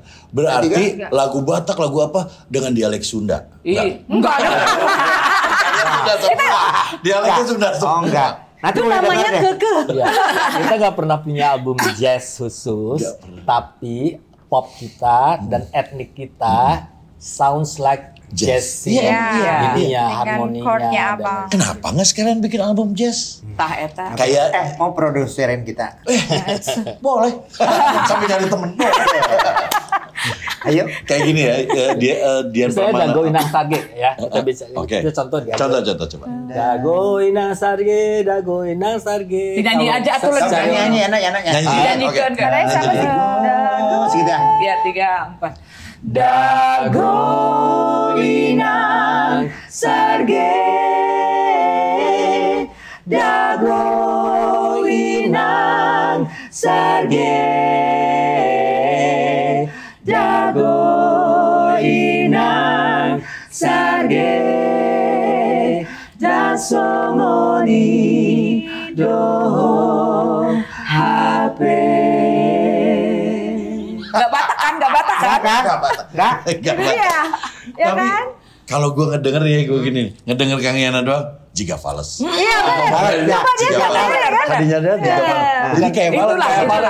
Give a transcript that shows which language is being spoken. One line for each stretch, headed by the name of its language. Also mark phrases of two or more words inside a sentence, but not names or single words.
Indonesian: Berarti lagu Batak, lagu apa dengan dialek Sunda? Enggak ada. Dialeknya Sunda. Oh enggak. Itu namanya kekeh. Kita nggak pernah punya album jazz khusus, tapi pop kita dan etnik kita
English: sounds like jazz.
Indonesian: Iya. Ininya, harmoninya. Kenapa nggak sekalian bikin album jazz?
Sundanese: Tah eta.
Indonesian: Kayak mau produserin kita. Boleh. Sampai nyari temen. Ayo. Kayak gini ya, Dian saya Pramana. Dago Inang Sarge ya. Kita bisa. Itu contoh dia. Contoh coba. Dago Inang Sarge. Dinyanyi aja tuh lagi. Nyanyi enak. Nyanyikan kan. Ya 3, 4. Dago Inang Sarge. Dago Inang Sarge. Dago Inang Sarge.
Batak Toba: Dasongoni do HP.
Indonesian: Gak batak kan? Iya. Ya kan? Kalau gue ngedenger ya gue gini, ngedenger Kang Yana doang, Jiga Fales. Iya benar. Tadinya dia Jiga Fales. Jadi kayak Fales.